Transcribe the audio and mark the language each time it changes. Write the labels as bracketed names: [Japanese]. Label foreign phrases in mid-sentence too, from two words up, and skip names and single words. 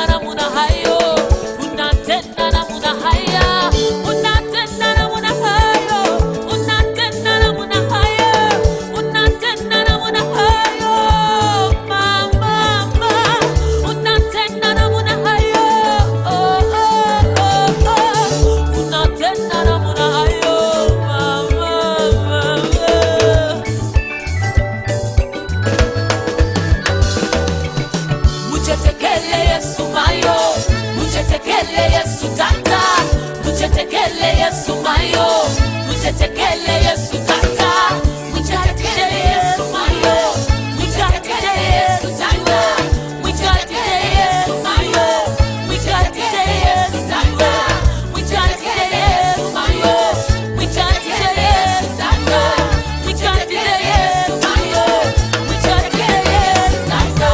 [Swahili] namna hayo, unatenda namna haya, unatenda namna hayo, unatenda namna hayo, unatenda namna hayo, mama, unatenda namna hayo, unatenda namna hayo, mama. [Bemba] Muchetekele Yesu mayo, muchetekele Yesu tata, muchetekele Yesu mayo, muchetekele Yesu tata, muchetekele Yesu mayo, muchetekele Yesu tata, muchetekele Yesu mayo, muchetekele Yesu tata, muchetekele Yesu mayo, muchetekele Yesu tata, muchetekele Yesu mayo, muchetekele Yesu tata.